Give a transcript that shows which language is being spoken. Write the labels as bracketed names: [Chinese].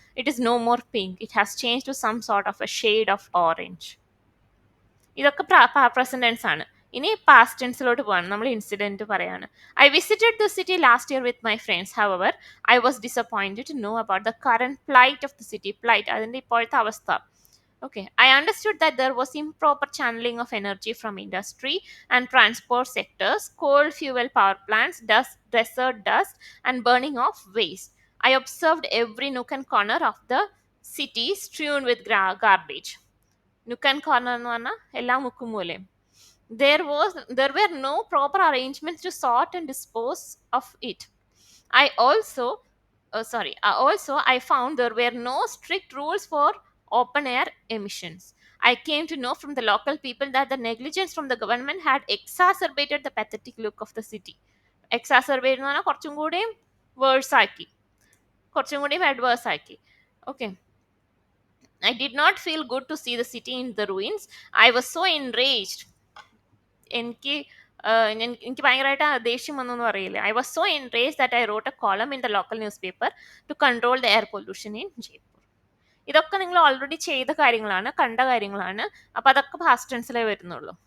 [English] It is no more pink, it has change to some sort of a shade of orange. [Malayalam] ഇതൊക്കെ present tense ആണ്. ഇനി past ടെൻസിലോട്ട് പോവാണ്. നമ്മൾ incident പറയാണ്. [English] I visited the city last year with my friends. However I was disappointed to know about the current plight of the city. [Malayalam] Plight, അതിന്റെ ഇപ്പോഴത്തെ അവസ്ഥ. [English] Okay, I understood that there was improper channeling of energy from industry and transport sectors, coal fuel power plants, desert dust, and burning of waste. I observed every nook and corner of the city strewn with garbage. [Malayalam] Nook and corner എന്ന് പറഞ്ഞാൽ എല്ലാ മുക്കും മൂലയും. [English] There were no proper arrangements to sort and dispose of it. Also, I found there were no strict rules for open air emissions. I came to know from the local people that the negligence from the government had exacerbated the pathetic look of the city. [Malayalam] Exacerbate എന്ന് പറഞ്ഞാൽ കുറച്ചും കൂടിയും verse ആക്കി, കുറച്ചും കൂടിയും adverse ആക്കി. [English] Okay, I did not feel good to see the city in the ruins. I was so enraged. [Malayalam] എനിക്ക് ഭയങ്കരമായിട്ട് ദേഷ്യം വന്നു പറയില്ലേ. [English] I was so enraged that I wrote a column in the local newspaper to control the air pollution in Jaipur. [Malayalam] ഇതൊക്കെ നിങ്ങൾ already ചെയ്ത കാര്യങ്ങളാണ്, കണ്ട കാര്യങ്ങളാണ്. അപ്പോൾ അതൊക്കെ പാസ്റ്റ് ടെൻസിലേ വരുന്നുള്ളൂ.